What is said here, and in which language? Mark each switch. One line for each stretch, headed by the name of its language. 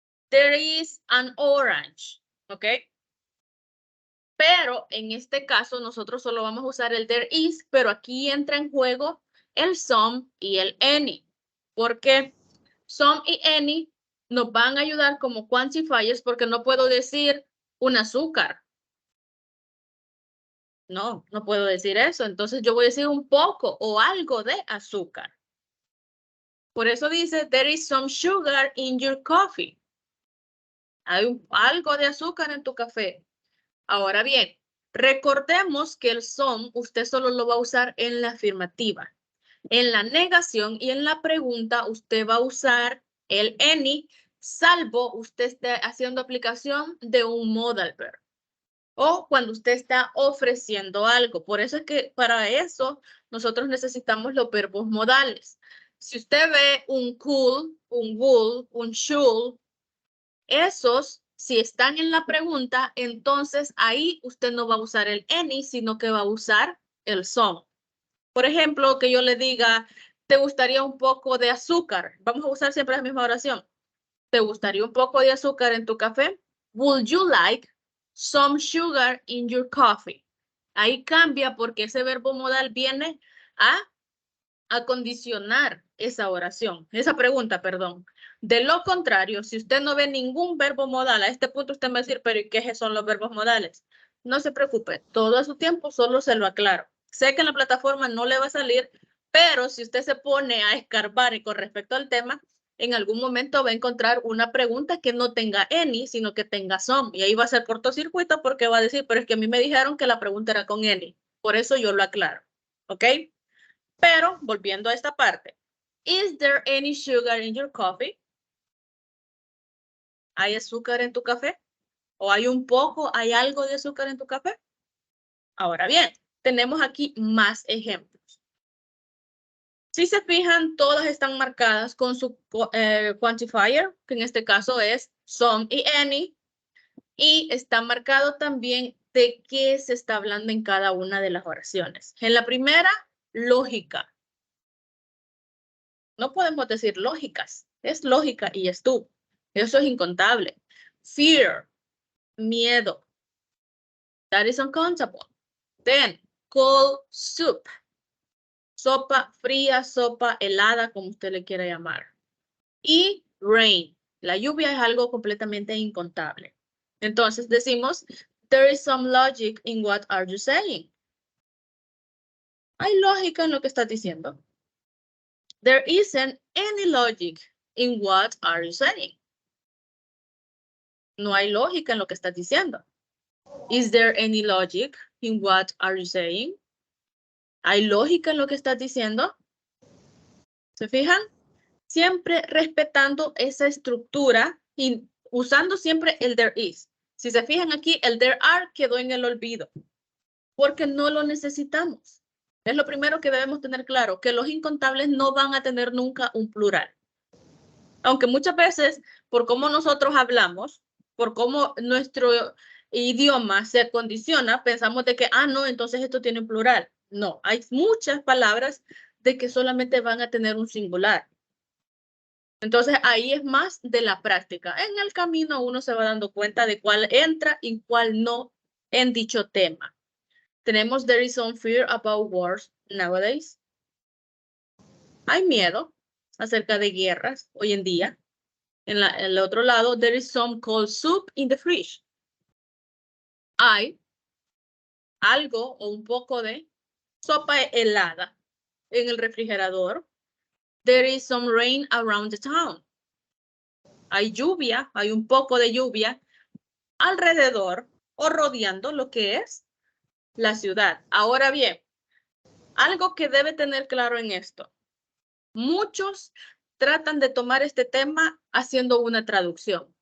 English: There is an orange.
Spanish: ¿Ok? Pero en este caso nosotros solo vamos a usar el there is, pero aquí entra en juego el some y el any. Porque some y any nos van a ayudar como quantifiers porque no puedo decir un azúcar. No, no puedo decir eso. Entonces yo voy a decir un poco o algo de azúcar.
English: Por eso dice, there is some sugar in your coffee.
Spanish: Hay algo de azúcar en tu café. Ahora bien, recordemos que el some usted solo lo va a usar en la afirmativa. En la negación y en la pregunta usted va a usar el any, salvo usted esté haciendo aplicación de un modal verb. O cuando usted está ofreciendo algo. Por eso es que para eso nosotros necesitamos los verbos modales. Si usted ve un could, un would, un should, esos, si están en la pregunta, entonces ahí usted no va a usar el any, sino que va a usar el some. Por ejemplo, que yo le diga, ¿te gustaría un poco de azúcar? Vamos a usar siempre la misma oración. ¿Te gustaría un poco de azúcar en tu café?
English: Would you like some sugar in your coffee?
Spanish: Ahí cambia porque ese verbo modal viene a condicionar esa oración, esa pregunta, perdón. De lo contrario, si usted no ve ningún verbo modal, a este punto usted me va a decir, pero ¿y qué son los verbos modales? No se preocupe, todo a su tiempo solo se lo aclaro. Sé que en la plataforma no le va a salir, pero si usted se pone a escarbar y con respecto al tema, en algún momento va a encontrar una pregunta que no tenga any, sino que tenga some. Y ahí va a ser cortocircuito porque va a decir, pero es que a mí me dijeron que la pregunta era con any. Por eso yo lo aclaro. ¿Ok? Pero, volviendo a esta parte.
English: Is there any sugar in your coffee?
Spanish: ¿Hay azúcar en tu café? ¿O hay un poco, hay algo de azúcar en tu café? Ahora bien, tenemos aquí más ejemplos. Si se fijan, todas están marcadas con su quantifier, que en este caso es some y any. Y está marcado también de qué se está hablando en cada una de las oraciones. En la primera, lógica. No podemos decir lógicas, es lógica y es tú. Eso es incontable. Fear, miedo.
English: That is uncountable. Then, cold soup.
Spanish: Sopa fría, sopa helada, como usted le quiera llamar. Y rain. La lluvia es algo completamente incontable.
English: Entonces decimos, there is some logic in what are you saying.
Spanish: Hay lógica en lo que estás diciendo.
English: There isn't any logic in what are you saying.
Spanish: No hay lógica en lo que estás diciendo.
English: Is there any logic in what are you saying?
Spanish: ¿Hay lógica en lo que estás diciendo? ¿Se fijan? Siempre respetando esa estructura y usando siempre el there is. Si se fijan aquí, el there are quedó en el olvido, porque no lo necesitamos. Es lo primero que debemos tener claro, que los incontables no van a tener nunca un plural. Aunque muchas veces, por cómo nosotros hablamos, por cómo nuestro idioma se condiciona, pensamos de que, no, entonces esto tiene un plural. No, hay muchas palabras de que solamente van a tener un singular. Entonces, ahí es más de la práctica. En el camino uno se va dando cuenta de cuál entra y cuál no en dicho tema.
English: Tenemos, there is some fear about wars nowadays.
Spanish: Hay miedo acerca de guerras hoy en día. En el otro lado,
English: there is some cold soup in the fridge.
Spanish: Hay algo o un poco de sopa helada en el refrigerador.
English: There is some rain around the town.
Spanish: Hay lluvia, hay un poco de lluvia alrededor o rodeando lo que es la ciudad. Ahora bien, algo que debe tener claro en esto. Muchos tratan de tomar este tema haciendo una traducción.